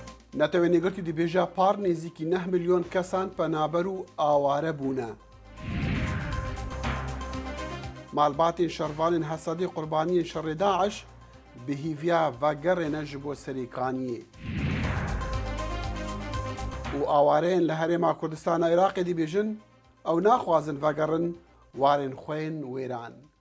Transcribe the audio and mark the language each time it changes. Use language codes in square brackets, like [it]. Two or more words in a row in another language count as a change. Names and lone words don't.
[ku] نەتەوێنێگرتی دەبێژە پار نێزیکی 9 ملیۆن کەسان پەنابەر و ئاوارە بوونە. مالباتên şervanên hesedê qurbaniyên şerê Daeş bi hîviya vegerêne ji bo serêkaniyê. û awareyên li Herêma Kurdistana Iraqê dibêjin ew naxwazin vegerin warên xwe yên wêran.